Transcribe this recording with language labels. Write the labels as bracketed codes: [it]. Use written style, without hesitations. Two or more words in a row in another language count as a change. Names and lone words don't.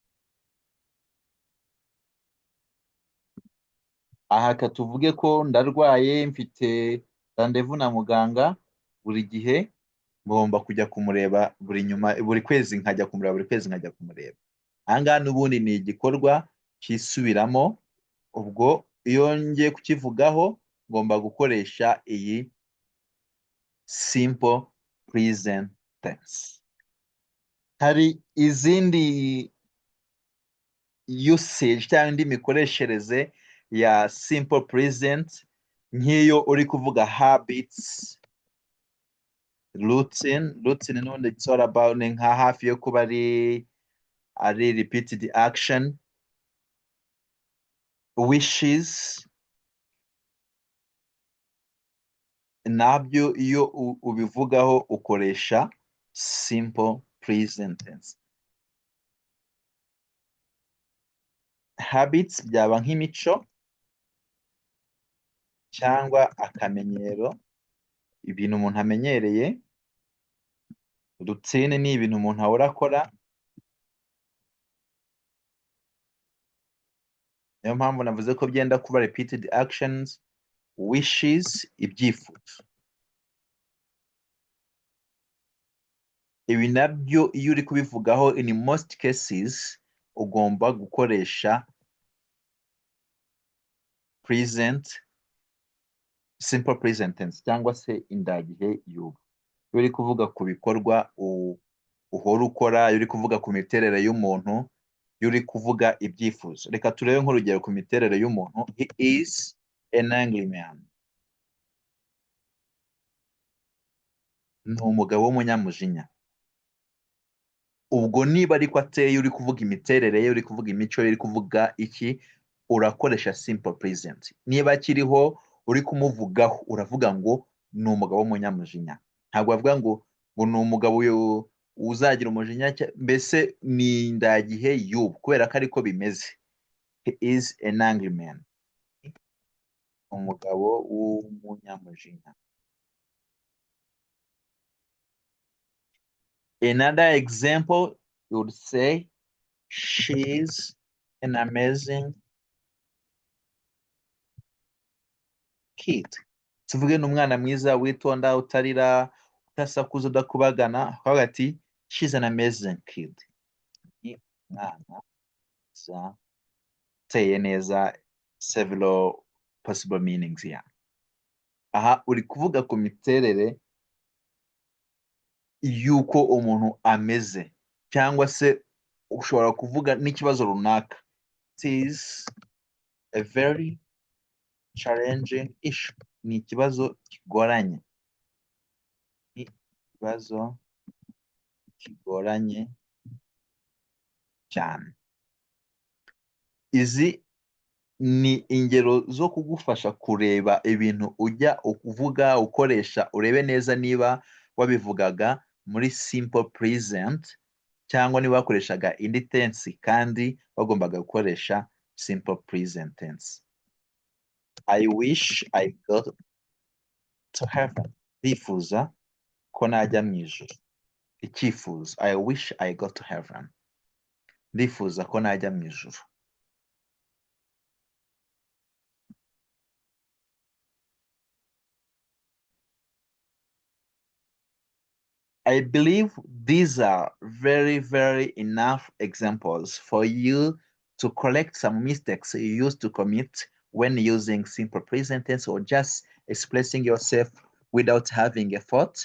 [rw] Aha reka tuvuge ko ndarwaye mfite randevu na muganga buri gihe ngomba kujya kumureba buri kwezi nkajya kumureba buri kwezi nkajya kumureba. Aha ngaha n'ubundi ni igikorwa cyisubiramo, ubwo iyo ngiye kukivugaho ngomba gukoresha iyi [en] simple present tense. [rw] Hari izindi usage cyangwa indi mikoreshereze ya [en] simple present [rw] nk'iyo uri kuvuga [en] habits, routine [rw] n'ubundi [en] it's all about, [rw] ni nka hafi yo kuba ari [en] repeated action. [rw] Wishes nabyo iyo ubivugaho ukoresha [en] simple present tense. [rw] Habits byaba nk'imico cyangwa akamenyero, ibintu umuntu amenyereye. Routine ni ibintu umuntu ahora akora. Niyo mpamvu navuze ko byenda kuba [en] repeated actions. [rw] Wishes, ibyifuzo. Ibi nabyo iyo uri kubivugaho [en] in most cases [rw] ugomba gukoresha [en] simple present tense [rw] cyangwa se indagihe y'ubu. Iyo uri kuvuga ku bikorwa uhora ukora, iyo uri kuvuga ku miterere y'umuntu, iyo uri kuvuga ibyifuzo. Reka turebe nk'urugero ku miterere y'umuntu. [en] He is an angry man. [rw] Ni umugabo w'umunyamujinya. Ubwo niba ariko ateye uri kuvuga imiterere ye, uri kuvuga imico ye, uri kuvuga iki, urakoresha [en] simple present. [rw] Niba akiriho uri kumuvugaho uravuga ngo ni umugabo w'umunyamujinya. Ntabwo bavuga ngo ni umugabo uzagira umujinya, mbese ni indagihe y'ubu kubera ko ariko bimeze. [en] He is an angry man. [rw] Umugabo w'umunyamujinya. [en] Another example, you would say, she's an amazing kid. [rw] Tuvuge n'umwana mwiza witonda utarira utasakuza udakubagana akavuga ati [en] she's an amazing kid. [rw] Ni umwana mwiza uteye neza, [en] several possible meanings here. [rw] Aha uri kuvuga ku miterere y'uko umuntu ameze cyangwa se ushobora kuvuga n'ikibazo runaka. [en] It is a very challenging issue. [rw] Ni ikibazo kigoranye. Ni ikibazo kigoranye cyane. Izi ni ingero zo kugufasha kureba ibintu ujya uvuga ukoresha, urebe neza niba wabivugaga muri [en] simple present [rw] cyangwa niba wakoreshaga indi tense kandi wagombaga gukoresha [en] simple present tense. I wish I got to heaven. [rw] Ndifuza ko najya mu ijuru. Icyifuzo. [en] I wish I got to heaven. [rw] Ndifuza ko najya mu ijuru. [en] I believe these are very, very enough examples for you to correct some mistakes you used to commit when using simple present tense or just expressing yourself without having a thought.